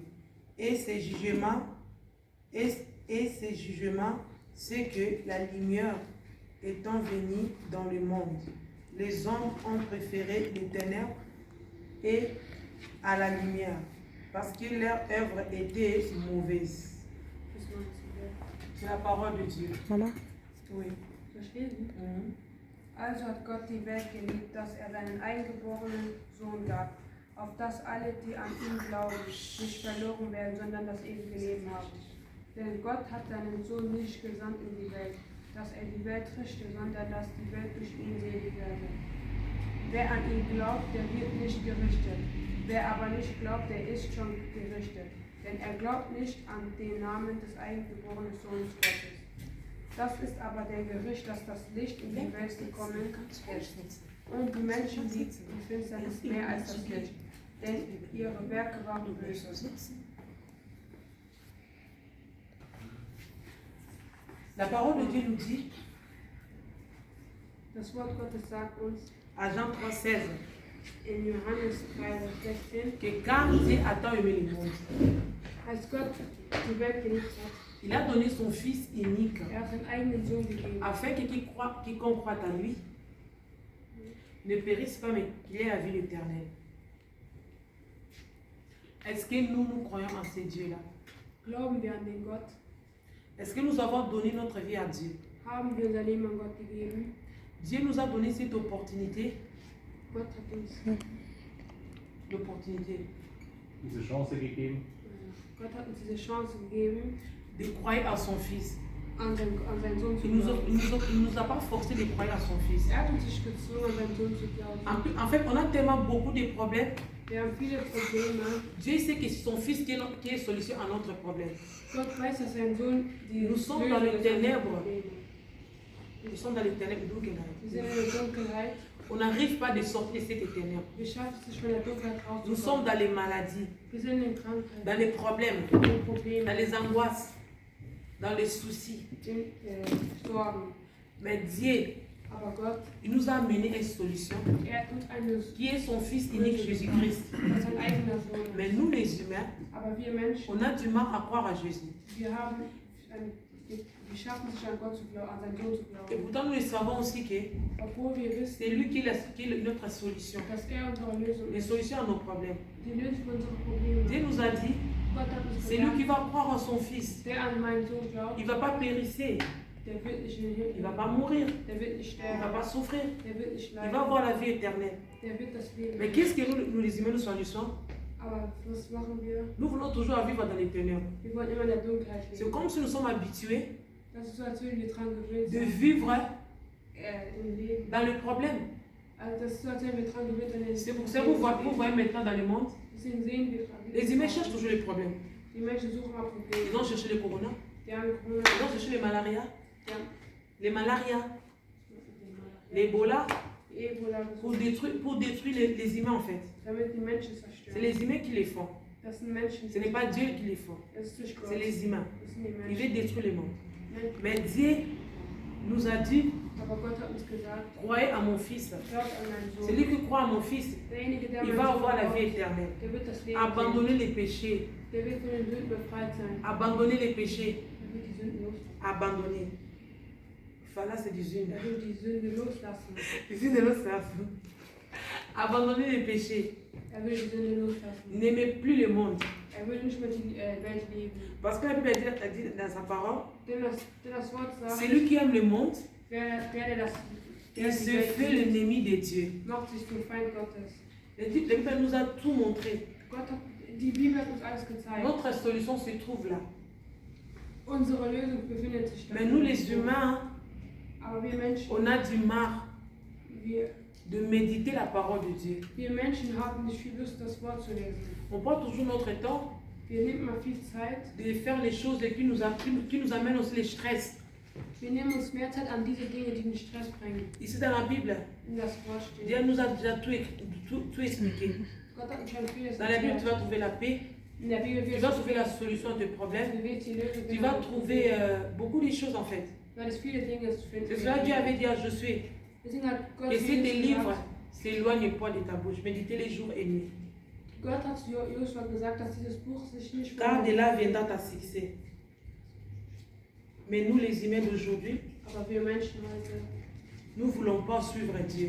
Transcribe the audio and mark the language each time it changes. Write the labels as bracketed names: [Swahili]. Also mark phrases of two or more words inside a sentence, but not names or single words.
[French] Et ces jugements, c'est que la lumière étant venue dans le monde, les hommes ont préféré les ténèbres et à la lumière, parce que leur œuvre était mauvaise. C'est la parole de Dieu. Maman? Oui. [German] Also hat Gott die Welt geliebt, dass er seinen eingeborenen Sohn gab, auf dass alle, die an ihn glauben, nicht verloren werden, sondern das ewige Leben haben. Denn Gott hat seinen Sohn nicht gesandt in die Welt, dass er die Welt richte, sondern dass die Welt durch ihn selig werde. Wer an ihn glaubt, der wird nicht gerichtet. Wer aber nicht glaubt, der ist schon gerichtet. Denn er glaubt nicht an den Namen des eingeborenen Sohnes Gottes. Das ist aber der Gericht, dass das Licht in die Welt gekommen ist. Und die Menschen liebten die Finsternis mehr als das Licht, denn ihre Werke waren böse. [French] La parole de Dieu nous dit, [German] das Wort Gottes sagt uns [French] à Jean 3, 16, [German] in Johannes 3,16, [French] que car Dieu a tant aimé le monde, [German] als Gott die Welt geliebt hat, [French] il a donné son Fils unique, [German] hat seinen eigenen Sohn gegeben, [French] afin que quiconque croit en lui ne périsse pas, mais qu'il ait la vie éternelle. Est-ce que nous croyons en ce Dieu-là? [German] Glauben wir an den Gott? [French] Est-ce que nous avons donné notre vie à Dieu? [German] Haben wir unser Leben an Gott gegeben? [French] Dieu nous a donné cette opportunité. [German] Gott hat uns [French] L'opportunité. [German] Diese Chance gegeben. Gott hat uns diese Chance gegeben, [French] De croire à son Fils. [German] an seinen Sohn zu [French] Il ne [German] glauben. [French] nous a pas forcé de croire à son Fils. [German] Er hat uns nicht gezwungen, an seinen Sohn zu glauben. [French] En fait, on a tellement beaucoup de problèmes. [German] Wir haben viele Probleme. [French] Dieu sait que c'est son Fils qui est solution à notre problème. [German] Gott weiß, dass sein Sohn die [French] Nous sommes dans les ténèbres. Nous sommes dans les ténèbres. [German] Wir sind in der Dunkelheit. [French] On n'arrive pas de sortir de cette ténèbre. [German] Wir schaffen es nicht von der Dunkelheit [French] Nous sommes [German] rauszukommen. [French] dans les maladies, [German] Wir sind in Krankheit, [French] dans les problèmes, [German] in den Problemen, [French] dans les angoisses, dans les soucis. [German] in Sorgen. [French] Mais Dieu, [German] Aber Gott, [French] il nous a amené une solution [German] tut eine [French] qui est son Fils unique Jésus-Christ. [German] sein eigener Sohn. [French] Mais nous les humains, [German] Aber wir Menschen, [French] on a du mal à croire à Jésus. [German] wir schaffen es nicht an Gott zu glauben, an seinen Sohn zu [French] Et [German] glauben. [French] pourtant nous le savons aussi que [German] Obwohl wir wissen, [French] c'est lui qui est notre solution. [German] dass er unsere Lösung [French] Les [German] ist. [French] solutions à nos problèmes. [German] Die Lösung für unsere Probleme. [French] Dieu nous a dit, [German] Gott hat uns [French] c'est lui qui [German] gesagt, [French] va croire en son Fils. [German] der an meinen Sohn glaubt, [French] Il ne va pas périsser, [German] der wird nicht in den [French] il ne [German] Himmel, [French] va pas mourir, [German] der wird nicht [French] il ne va [German] sterben, [French] pas souffrir, [German] der wird nicht [French] il va [German] leiden, [French] avoir la vie éternelle. [German] der wird das Leben. [French] Mais qu'est-ce que nous les humains, nous choisissons? [German] Aber was machen wir? [French] Nous voulons toujours vivre dans les ténèbres. [German] Wir wollen immer in der Dunkelheit [French] C'est [German] leben. [French] comme si nous sommes habitués [German] Das ist so, als würden wir dran gewöhnt [French] de [German] sein, [French] vivre [German] im Leben. [French] dans le problème. [German] Also das ist so, als wären wir dran gewöhnt an den [French] C'est pour ça que vous voyez maintenant dans le monde, [German] Deswegen sehen wir dran. [French] les humains cherchent toujours les problèmes. [German] Die Menschen suchen immer [French] Ils [German] Probleme. [French] vont chercher les corona, [German] Die haben Corona, [French] ils vont chercher les malaria, [German] die haben [French] les malaria, l'Ebola, Ebola pour [German] gesucht, [French] détruire les humains en fait. [German] damit die Menschen [French] C'est [German] zerstören. [French] les humains qui les font. [German] Das sind Menschen, [French] Ce n'est pas Dieu qui les fait. [German] das ist nicht Gott. [French] C'est les humains. [German] Das sind die [French] Il [German] Menschen. [French] veut détruire le monde. [German] Menschen. [French] Mais Dieu nous a dit, [German] Aber Gott hat uns gesagt, [French] croyez à mon Fils. [German] glaubt an meinen Sohn. [French] Celui qui croit à mon Fils, [German] Derjenige, der [French] il [German] meinen [French] va [German] Sohn [French] avoir la vie [German] glaubt, [French] éternelle. [German] der wird das Leben [French] Abandonner [German] sehen. [French] les péchés. [German] Der wird von den Sünden befreit sein. [French] Abandonner les péchés. [German] Der wird die Sünden los. [French] Abandonner. Voilà, c'est [German] die Sünde. Er will die Sünde loslassen. Die Sünde loslassen. [French] Abandonner les péchés. [German] Er will die Sünde loslassen. [French] N'aimer plus le monde. [German] Er will nicht mehr die Welt leben. [French] Parce que la Bible dit dans sa parole, [German] Denn das Wort sagt, [French] celui qui aime le monde, [German] der [French] il [German] die [French] se [German] Welt [French] fait [German] liebt, [French] l'ennemi de Dieu. [German] macht sich zum Feind Gottes. [French] La Bible nous a tout montré. [German] Die Bibel hat uns alles gezeigt. [French] Notre solution se trouve là. [German] Unsere Lösung befindet sich da. [French] Mais nous les humains, [German] Aber wir Menschen, [French] on a du mal [German] wir [French] de méditer la parole de Dieu. [German] Menschen haben nicht viel Lust, das Wort zu lesen. [French] On prend toujours notre temps [German] Wir nehmen mal viel Zeit. [French] de faire les choses qui nous amènent aussi les stress. [German] Wir nehmen uns mehr Zeit an diese Dinge, die den Stress bringen. [French] Ici dans la Bible, [German] In das Wort steht. [French] Dieu nous a déjà tout expliqué. [German] Gott hat uns schon vieles [French] Dans la Bible, tu [German] erklärt. [French] vas trouver la paix, [German] In der Bibel [French] tu [German] wirst [French] vas trouver la solution à tes problèmes, [German] du wirst die Lösung [French] tu vas trouver beaucoup de choses en fait. [German] weil es viele Dinge zu finden [French] C'est cela que Dieu avait dit à Josué. [German] Deswegen hat Gott [French] Que si tes Jesus livres [German] gesagt, [French] s'éloignent pas de ta bouche, méditez les jours et nuits. [German] Gott hat zu Joshua gesagt, dass dieses Buch sich nicht [French] Car de là viendra ta succès. Mais nous les humains d'aujourd'hui, [German] Aber wir Menschen heute, [French] nous ne voulons pas suivre Dieu.